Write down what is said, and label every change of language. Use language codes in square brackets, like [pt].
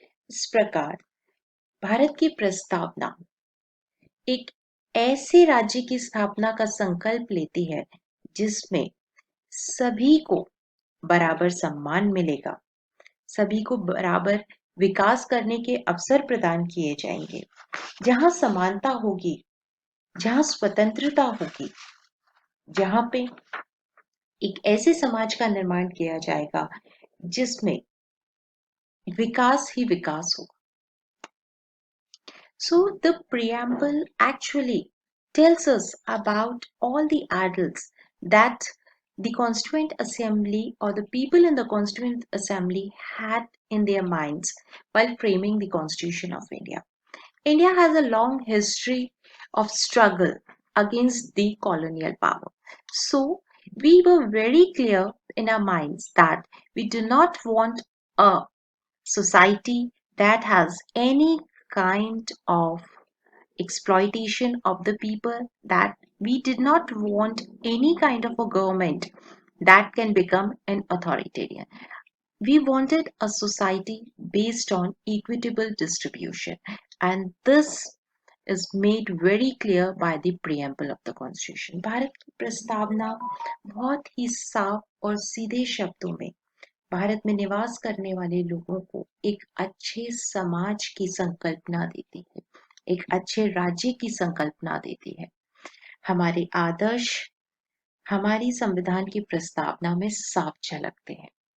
[hi] इस प्रकार भारत की प्रस्तावना एक ऐसे राज्य की स्थापना का संकल्प लेती है जिसमें सभी को बराबर सम्मान मिलेगा, सभी को बराबर विकास करने के अवसर प्रदान किए जाएंगे, जहां समानता होगी, जहां स्वतंत्रता होगी, जहां पे एक ऐसे समाज का निर्माण किया जाएगा जिसमें विकास ही विकास होगा। [en] So the preamble actually tells us about all the adults that the Constituent Assembly or the people in the Constituent Assembly had in their minds while framing the Constitution of India. India has a long history of struggle against the colonial power. So we were very clear in our minds that we do not want a society that has any kind of exploitation of the people, that we did not want any kind of a government that can become an authoritarian. We wanted a society based on equitable distribution, and this is made very clear by the preamble of the constitution. [hi] Bharat की प्रस्तावना बहुत ही साफ और सीधे शब्दों में भारत में निवास करने वाले लोगों को एक अच्छे समाज की संकल्पना देती है, एक अच्छे राज्य की संकल्पना देती है। हमारे आदर्श हमारी संविधान की प्रस्तावना में साफ झलकते हैं।